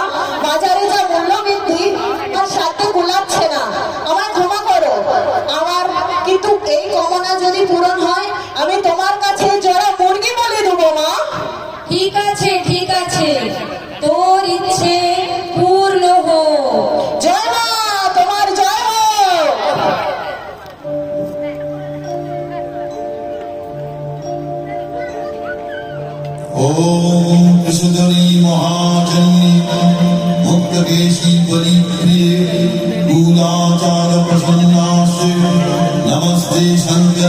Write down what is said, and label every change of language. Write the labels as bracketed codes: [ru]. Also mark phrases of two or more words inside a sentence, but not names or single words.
[bn] বাজারে যা মূল্য বৃদ্ধি, আমার সাধ্যে কুলাচ্ছে না, আমার ক্ষমা করো। আমার কিন্তু এই কমল যদি পূরণ হয় আমি তোমার কাছে জোড়া মুরগি বলে দেবো মা। ঠিক আছে ঠিক আছে, তোর ইচ্ছে পূর্ণ হোক। জয় মা, তোমার জয় হোক। [sa] ओम विशुद्धरी महाजन्य मुक्तकेशी बलिप्रिय कूलाचार प्रसन्नासे नमस्ते शंकर